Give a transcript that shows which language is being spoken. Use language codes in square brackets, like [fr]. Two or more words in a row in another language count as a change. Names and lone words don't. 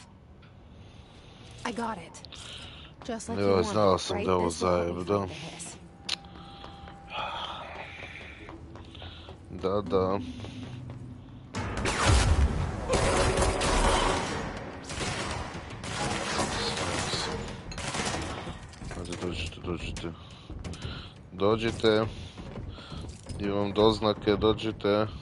[en] I got it. Just like you wanted, [hr] znao sam [en] right? [hr] da ovo [en] This will help me [hr] zajedno. [en] find the hiss. [hr] Da. Dođite. Dođite. Imam doznake, dođite.